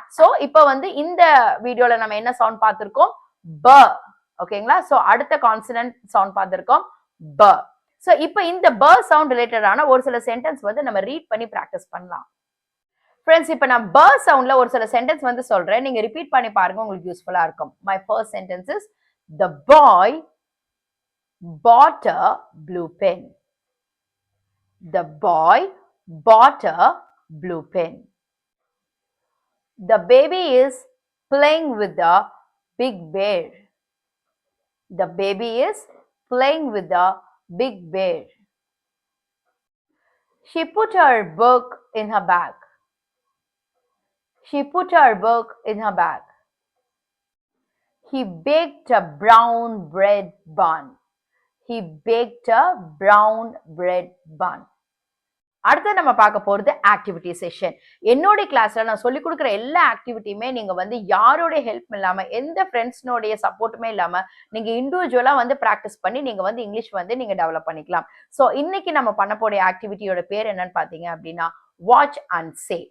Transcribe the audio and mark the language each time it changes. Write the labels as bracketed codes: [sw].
[ta] So இப்போ வந்து இந்த வீடியோல நம்ம என்ன சவுண்ட் பார்த்திருக்கோம், ப. ஓகேங்களா, சோ அடுத்த கான்சனன்ட் சவுண்ட் பார்த்திருக்கோம் ப. சோ இப்போ இந்த ப சவுண்ட் ரிலேட்டடான ஒரு சில சென்டென்ஸ் வந்து நம்ம ரீட் பண்ணி பிராக்டிஸ் பண்ணலாம். ஃப்ரெண்ட்ஸ், இப்போ நான் ப சவுண்ட்ல ஒரு சில சென்டென்ஸ் வந்து சொல்றேன், நீங்க ரிப்பீட் பண்ணி பாருங்க, உங்களுக்கு யூஸ்ஃபுல்லா இருக்கும். [en] My first sentence is the boy bought a blue pen. The boy bought a blue pen. The baby is playing with the big bear. The baby is playing with the big bear. She put her book in her bag. She put her book in her bag. He baked a brown bread bun. He baked a brown bread bun. [ta] அடுத்து நம்ம பார்க்க போறது activity session. என்னோட கிளாஸ்ல நான் சொல்லி கொடுக்குற எல்லா ஆக்டிவிட்டியுமே நீங்க வந்து யாரோட ஹெல்ப் இல்லாம, எந்த ஃப்ரெண்ட்ஸ்னோடைய சப்போர்ட்டுமே இல்லாம நீங்க இண்டிவிஜுவலா வந்து பிராக்டிஸ் பண்ணி நீங்க வந்து இங்கிலீஷ் வந்து நீங்க டெவலப் பண்ணிக்கலாம். சோ இன்னைக்கு நம்ம பண்ண போற ஆக்டிவிட்டியோட பேர் என்னன்னு பாத்தீங்க அப்படின்னா வாட்ச் அண்ட் சே.